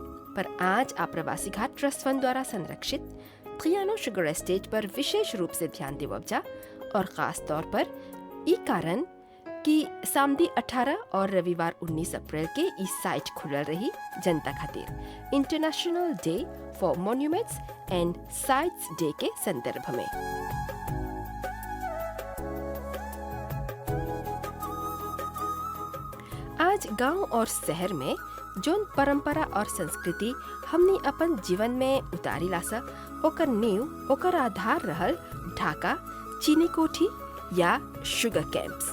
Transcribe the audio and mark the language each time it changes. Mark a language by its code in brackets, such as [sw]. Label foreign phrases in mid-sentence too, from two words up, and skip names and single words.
[bho] पर आज अप्रवासी घाट ट्रस्ट फंड द्वारा संरक्षित त्रियानो शुगर एस्टेट पर विशेष रूप से ध्यान देवब जा और खास तौर पर ई कारण कि सामदी 18 और रविवार 19 अप्रैल के ई साइट खुलल रही जनता खातिर [en] International Day for Monuments and Sites Day [bho] के संदर्भ में। आज गांव और शहर में जोन परंपरा और संस्कृति हमनी अपन जीवन में उतारी लासा ओकर नींव ओकर आधार रहल ढाका, चीनी कोठी या [en] sugar camps.